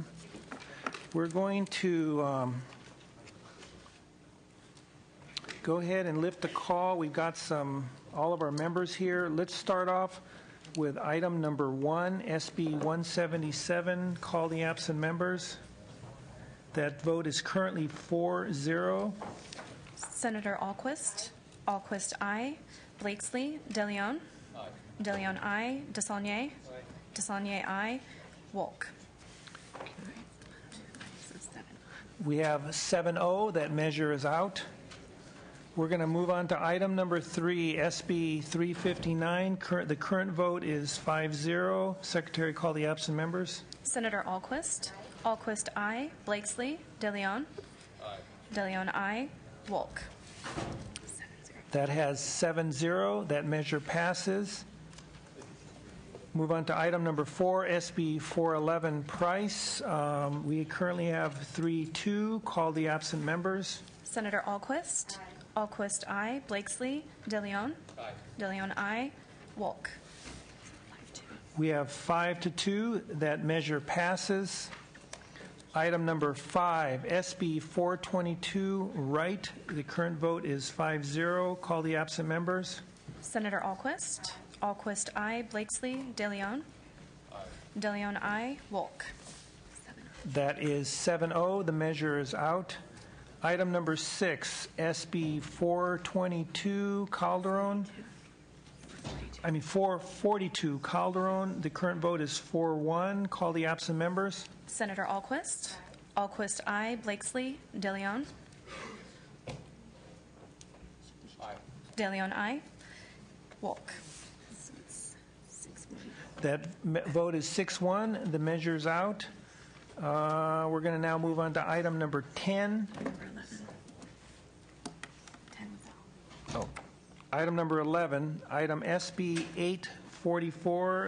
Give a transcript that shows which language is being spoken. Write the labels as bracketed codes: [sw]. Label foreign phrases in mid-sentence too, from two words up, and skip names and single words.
[en] We're going to go ahead and lift the call. We've got all of our members here. Let's start off with item number 1, SB 177. Call the absent members. That vote is currently 4-0. Senator Alquist. Alquist, aye. Blakesley. De Leon. Aye. De Leon, aye. DeSaulnier. Aye. DeSaulnier, aye. Wolk. We have 7-0. That measure is out. We're going to move on to item number 3, SB 359. The current vote is 5-0. Secretary, call the absent members. Senator Alquist. Alquist, aye. Blakesley. De Leon. Aye. De Leon, aye. Wolk. That has 7-0. That measure passes. Move on to item number 4, SB 411, Price. We currently have 3-2. Call the absent members. Senator Alquist. Alquist, aye. Blakesley. De Leon. Aye. De Leon, aye. Wolk. We have 5-2. That measure passes. Item number 5, SB 422, Wright. The current vote is 5-0. Call the absent members. Senator Alquist. Alquist, aye. Blakesley. De Leon. Aye. De Leon, aye. Wolk. That is 7-0. The measure is out. Item number 6, SB 422, Calderon. 442, Calderon. The current vote is 4-1. Call the absent members. Senator Alquist. Alquist, aye. Blakesley. De Leon. Aye. De Leon, aye. Wolk. That vote is 6-1. The measure is out. We're going to now move on to item number 10. Item number 11, item SB 844.